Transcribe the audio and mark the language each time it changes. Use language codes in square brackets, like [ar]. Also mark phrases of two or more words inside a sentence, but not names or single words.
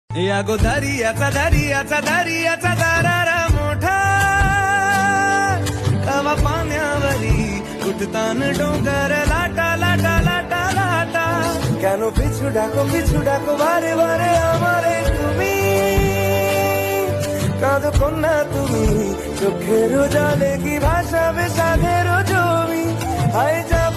[mr] या गो दर्याचा दर्याचा दर्याचा दरारा मोठा तवा पाण्यावरी उठतान डोंगर लाटा लाटा लाटा लाटा [bn] কেন পিছু ডাকো বারে বারে আমারে তুমি কাঁদো কন্যা তুমি চোখের জলে কি ভাসাবে সাগের জমি হায়